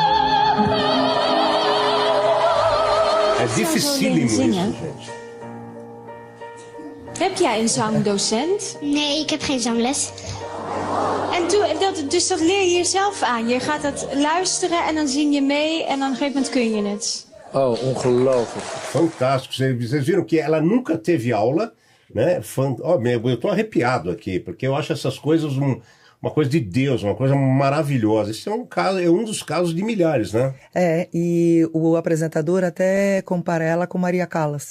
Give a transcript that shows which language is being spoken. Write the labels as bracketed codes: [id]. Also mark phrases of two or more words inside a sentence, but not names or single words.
[pt] É dificílimo isso, gente. [nl] Heb jij een zangdocent? Nee, ik heb geen zangles. Dus dat leer je jezelf aan. Je gaat dat luisteren en dan zing je mee en dan op een gegeven moment kun je het. Oh, ongelooflijk. [pt] Fantástico. Vocês viram que ela nunca teve aula, né? Eu tô arrepiado aqui, porque eu acho essas coisas uma coisa de Deus, uma coisa maravilhosa. Esse é um dos casos de milhares, né? E o apresentador até compara ela com Maria Callas.